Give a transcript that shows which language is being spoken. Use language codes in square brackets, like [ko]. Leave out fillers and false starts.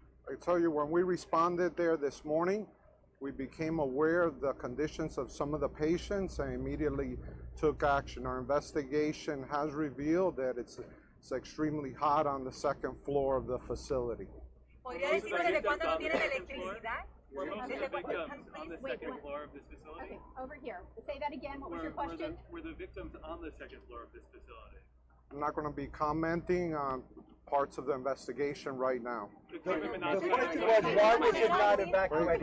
[en] I tell you, when we responded there this morning, we became aware of the conditions of some of the patients and immediately took action. Our investigation has revealed that it's extremely hot on the second floor of the facility. [es] ¿Podría decirnos desde cuándo no tienen electricidad? [en] Were most of the victims on the second floor of this facility? Okay, over here. Say that again. What was your question? Were the victims on the second floor of this facility? I'm not going to be commenting on parts of the investigation right now. The question was, why was it not evacuated?